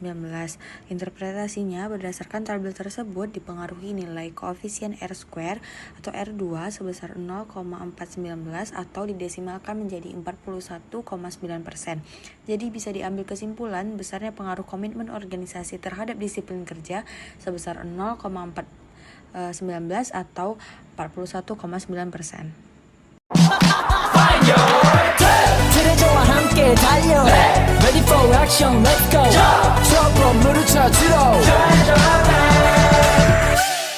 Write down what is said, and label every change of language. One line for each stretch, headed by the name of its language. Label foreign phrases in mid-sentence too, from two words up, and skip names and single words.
Indonesian: Interpretasinya berdasarkan tabel tersebut dipengaruhi nilai koefisien R-square atau R2 sebesar 0,419 atau didesimalkan menjadi 41,9%. Jadi bisa diambil kesimpulan besarnya pengaruh komitmen organisasi terhadap disiplin kerja sebesar 0,419 atau 41,9%.
Korean: 트레저와 함께 달려
English: Ready for action, let's go
Korean: 저 건물을 찾으러